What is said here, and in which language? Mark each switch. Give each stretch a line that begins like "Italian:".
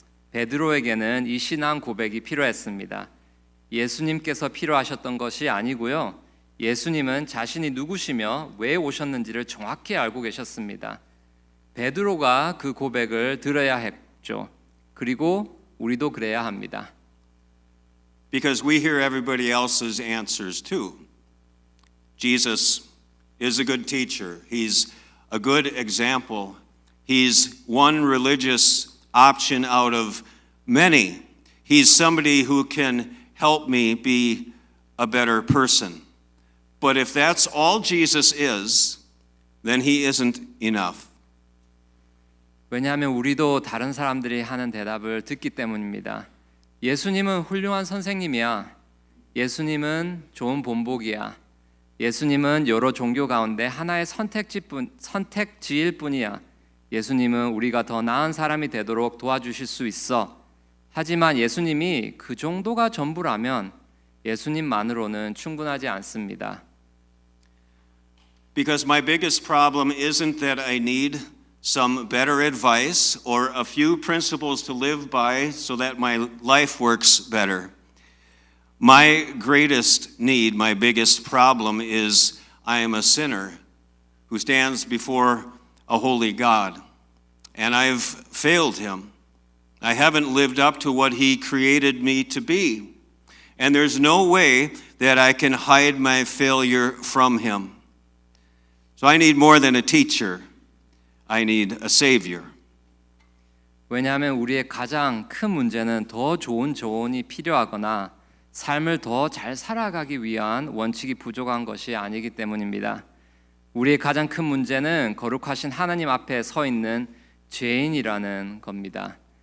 Korean: 베드로에게는 이 신앙 고백이 필요했습니다. 예수님께서 필요하셨던 것이 아니고요. 예수님은 자신이 누구시며 왜 오셨는지를 정확히 알고 계셨습니다. 베드로가 그 고백을 들어야 했죠. 그리고 우리도 그래야 합니다.
English: Because we hear everybody else's answers too. Jesus is a good teacher. He's a good example. He's one religious option out of many. He's somebody who can help me be a better person. But if that's all Jesus is, then he isn't enough.
Korean: 왜냐하면 우리도 다른 사람들이 하는 대답을 듣기 때문입니다. 예수님은 훌륭한 선생님이야. 예수님은 좋은 본보기야. 예수님은 여러 종교 가운데 하나의 선택지일 뿐이야. 예수님은 우리가 더 나은 사람이 되도록 도와주실 수 있어. 하지만 예수님이 그 정도가 전부라면 예수님만으로는 충분하지 않습니다.
English: Because my biggest problem isn't that I need some better advice or a few principles to live by so that my life works better. My greatest need, my biggest problem is I am a sinner who stands before a holy God, and I've failed him. I haven't lived up to what he created me to be, and there's no way that I can hide my failure from him. So I need more than a teacher. I need a savior.
Korean: 왜냐하면 우리의 가장 큰 문제는 더 좋은 조언이 필요하거나 삶을 더 잘 살아가기 위한 원칙이 부족한 것이 아니기 때문입니다. 우리의 가장 큰 문제는 거룩하신 하나님 앞에 서 있는 죄인이라는 겁니다.